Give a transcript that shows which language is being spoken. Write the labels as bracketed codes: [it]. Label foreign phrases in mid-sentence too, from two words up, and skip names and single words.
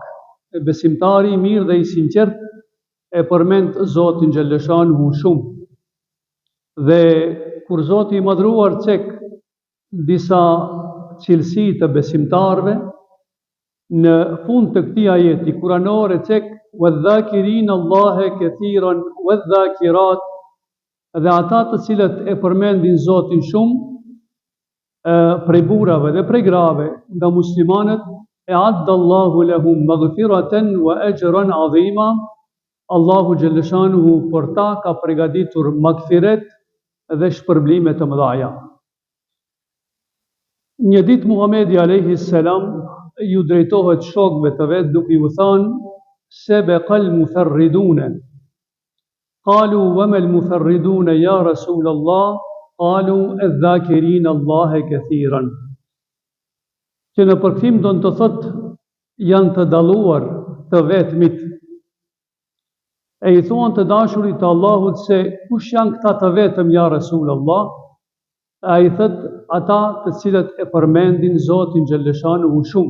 [sq] E besimtari I mirë dhe I sinqert e përmend Zotin Xheleshanuhu shumë. Dhe kur Zoti I madhruar cek disa cilësi të besimtarve, në fund të këtij ajeti kuranor e cek [ar] وَالذَّاكِرِينَ اللَّهَ كَثِيرًا وَالذَّاكِرَاتِ, [sq] dhe ata të cilët e përmendin Zotin shumë, prej burrave dhe prej grave nga muslimanët, e [ar] أعد الله لهم مغفرة وأجرا عظيما, [sq] Allahu Xheleshanuhu për ta ka përgatitur magfiret dhe shpërblime të mëdha. Një ditë Muhamedi [ar] عليه السلام [sq] ju drejtohet shokëve të vet duke ju thënë [ar] سبق المفردون. قالوا وما المفردون يا رسول الله? قالوا الذاكرين الله كثيرا. [sq] Që në përkthim do të thotë janë të dalluar të vetmit. E I thuan të dashurit të Allahut se kush janë këta të vetëm [ar] يا رسول الله? [sq] A I thëtë ata të cilët e përmendin Zotin Xheleshanuhu shumë.